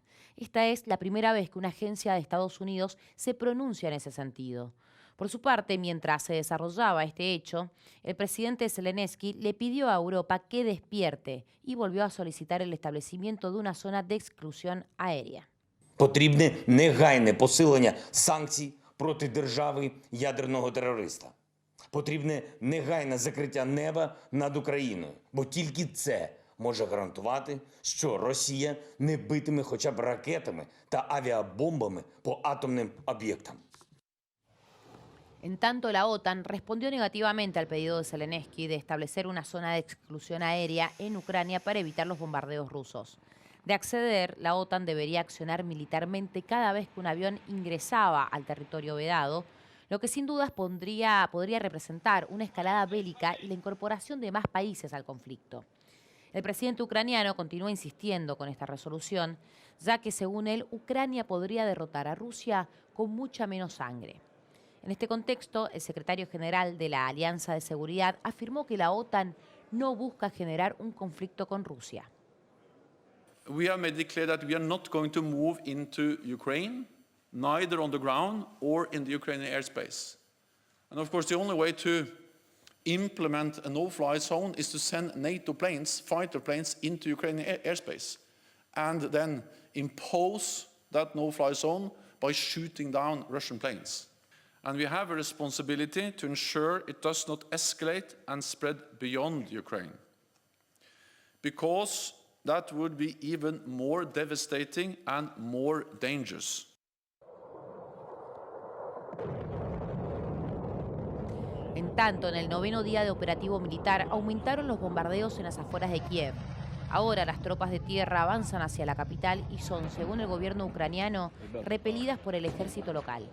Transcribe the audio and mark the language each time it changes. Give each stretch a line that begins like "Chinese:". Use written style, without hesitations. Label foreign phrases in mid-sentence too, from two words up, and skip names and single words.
Spanish: Esta es la primera vez que una agencia de Estados Unidos se pronuncia en ese sentido. Por su parte, mientras se desarrollaba este hecho, el presidente Zelensky le pidió a Europa que despierte y volvió a solicitar el establecimiento de una zona de exclusión aérea.
Ukrainian: Потрібне негайне посилення санкцій проти держави ядерного терориста. Потрібне негайне закриття неба над Україною, бо тільки це може гарантувати, що Росія не битиме хоча б ракетами та авіабомбами по атомним об'єктам.
Spanish: En tanto, la OTAN respondió negativamente al pedido de Zelensky de establecer una zona de exclusión aérea en Ucrania para evitar los bombardeos rusos. De acceder, la OTAN debería accionar militarmente cada vez que un avión ingresaba al territorio vedado, lo que sin dudas podría representar una escalada bélica y la incorporación de más países al conflicto. El presidente ucraniano continúa insistiendo con esta resolución, ya que según él, Ucrania podría derrotar a Rusia con mucha menos sangre. En este contexto, el secretario general de la Alianza de Seguridad afirmó que la OTAN no busca generar un conflicto con Rusia.
English: We have made it clear that we are not going to move into Ukraine, neither on the ground or in the Ukrainian airspace. And of course, the only way to implement a no-fly zone is to send NATO planes, fighter planes, into Ukrainian airspace, and then impose that no-fly zone by shooting down Russian planes. And we have a responsibility to ensure it does not escalate and spread beyond Ukraine, because that would be even more devastating and more dangerous.
Spanish: En tanto, en el 9º día de operativo militar, aumentaron los bombardeos en las afueras de Kiev. Ahora las tropas de tierra avanzan hacia la capital y son, según el gobierno ucraniano, repelidas por el ejército local.